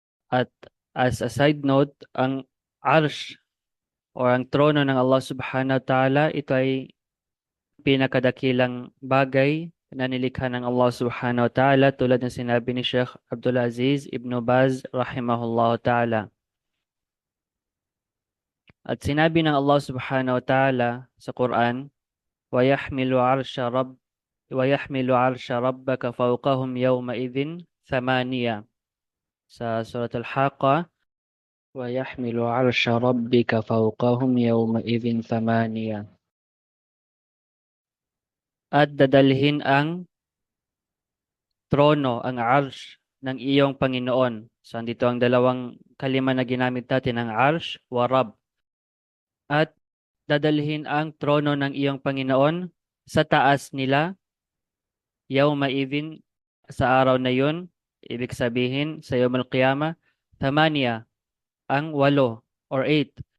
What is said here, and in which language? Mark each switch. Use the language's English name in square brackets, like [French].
[Filipino] At as a side note, ang Arsh o ang trono ng Allah subhanahu wa ta'ala, ito ay pinakadakilang bagay na nilikha ng Allah subhanahu wa ta'ala tulad ng sinabi ni Sheikh Abdul Aziz Ibn Baz rahimahullah ta'ala. At sinabi ng Allah subhanahu wa ta'ala sa Quran, [Arabic] وَيَحْمِلُ عَرْشَ رَبَّكَ فَوْقَهُمْ يَوْمَئِذٍ ثَمَانِيَةٌ. Sa Surat Al-Haqqah, وَيَحْمِلُ عَرْشَ رَبِّكَ فَوْقَهُمْ يَوْمَئِذٍ ثَمَانِيَةٌ. [Filipino] At dadalhin ang trono, ang arsh ng iyong Panginoon. So, andito ang dalawang kalima na ginamit natin, ang arsh wa Rabb. At dadalhin ang trono ng iyong Panginoon sa taas nila, yawma idhin, sa araw na yun, ibig sabihin sa yawm al-qiyamah, thamaniya, ang 8 or 8.